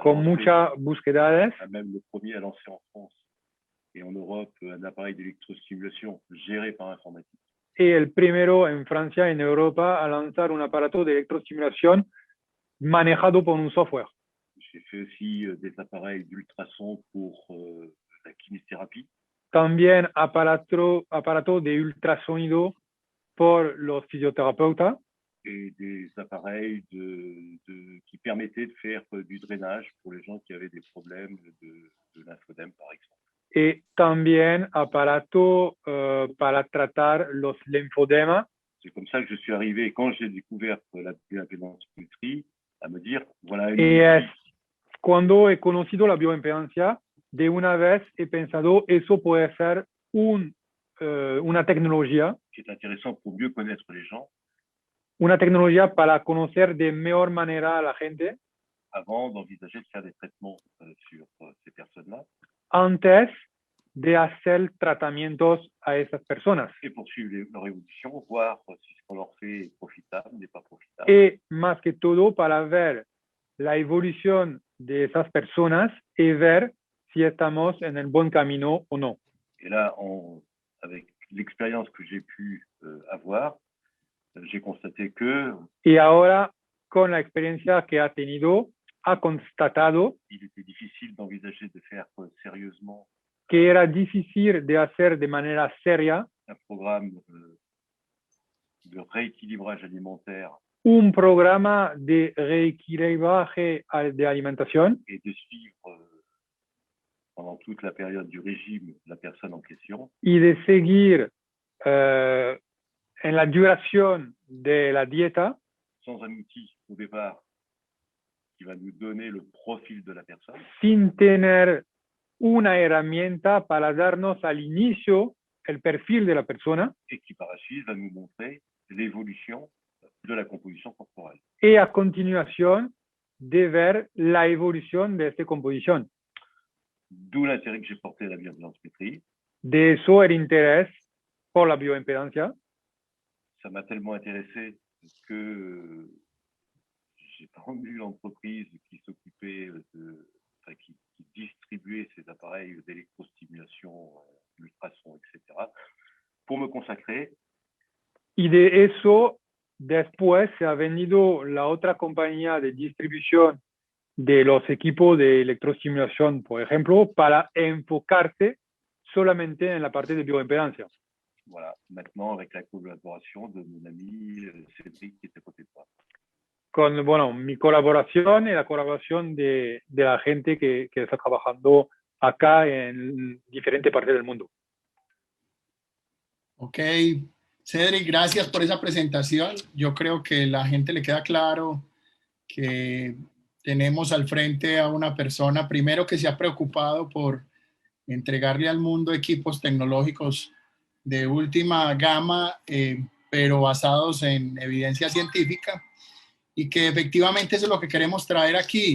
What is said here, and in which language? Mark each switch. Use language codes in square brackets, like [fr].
[es] Con muchas búsquedas. [fr] Même le premier à lancer en France et en Europe un appareil d'électrostimulation géré par informatique. [es] Y el primero en Francia, en Europa, a lanzar un aparato de electrostimulación manejado por un software. [fr] J'ai fait aussi des appareils d'ultrasons pour la kinésithérapie. [es] También aparato de ultrasonido por los fisioterapeutas. [fr] Et des appareils qui permettaient de faire du drainage pour les gens qui avaient des problèmes de lymphodème, par exemple. [es] Y también aparato para tratar los linfodemas. [fr] C'est comme ça que je suis arrivé, quand j'ai découvert la bioimpédancemétrie, à me dire, voilà une... [es] Y es cuando he conocido la bioimpedancia, de una vez he pensado, eso puede ser una tecnología. [fr] qui est intéressant pour mieux connaître les gens. [es] Una tecnología para conocer de mejor manera a la gente. [fr] Avant d'envisager de faire des traitements sur ces personnes-là. [es] Antes de hacer tratamientos a esas personas. [fr] Et poursuivre leur évolution, voir si ce qu'on leur fait est profitable, n'est pas profitable. [es] Y más que todo para ver la evolución de esas personas y ver si estamos en el buen camino o no. [fr] Et là, avec l'expérience que j'ai pu avoir, j'ai constaté que... [es] Y ahora, con la experiencia que ha tenido, ha constatado [fr] il était difficile d'envisager de faire sérieusement [es] que era difícil de hacer de manera seria [fr] un programme de rééquilibrage alimentaire [es] un programa de reequilibraje de alimentación [fr] et de suivre pendant toute la période du régime la personne en question. [es] Y de seguir en la duración de la dieta [fr] sans un outil au départ qui va nous donner le profil de la personne. [es] Sin tener una herramienta para darnos al inicio el perfil de la persona. [fr] Et qui par la suite va nous montrer l'évolution de la composition corporelle. [es] Y a continuación de ver la evolución de esta composición. [fr] D'où l'intérêt que j'ai porté à la bioimpédancemétrie. [es] De eso el interés por la bioimpedancia. [fr] Ça m'a tellement intéressé que j'ai vendu l'entreprise qui s'occupait qui distribuait ces appareils d'électrostimulation, d'ultrasons, etc., pour me consacrer. [es] Y de eso, después se ha vendido la otra compañía de distribución de los equipos de electrostimulación, por ejemplo, para enfocarse solamente en la parte de bioimpedancia. [fr] Voilà, maintenant avec la collaboration de mon ami Cédric qui était à côté de moi. [es] Con, bueno, mi colaboración y la colaboración de la gente que está trabajando acá en diferentes partes del mundo. Ok, Cedric, gracias por esa presentación. Yo creo que a la gente le queda claro que tenemos al frente a una persona, primero, que se ha preocupado por entregarle al mundo equipos tecnológicos de última gama, pero basados en evidencia científica, y que efectivamente eso es lo que queremos traer aquí.